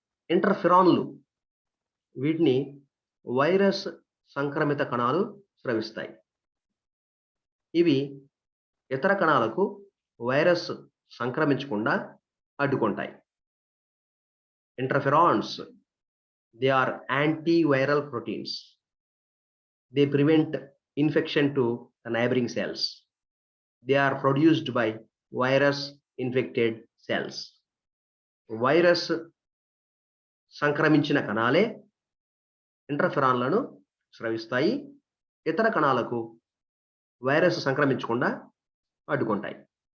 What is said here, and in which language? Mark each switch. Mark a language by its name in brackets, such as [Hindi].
[Telugu] ఇంటర్ఫెరాన్లు వీటిని వైరస్ సంక్రమిత కణాలు స్రవిస్తాయి. ఇవి ఇతర కణాలకు virus సంక్రమించకుండా అడ్డుకుంటాయి. [English] Interferons, they are antiviral proteins. They prevent infection to the neighboring cells. They are produced by virus infected cells. [Telugu] Virus సంక్రమించిన కణాలే ఇంటర్ఫెరాన్లను స్రవిస్తాయి. ఇతర కణాలకు virus సంక్రమించకుండా అడ్డుకుంటాయి.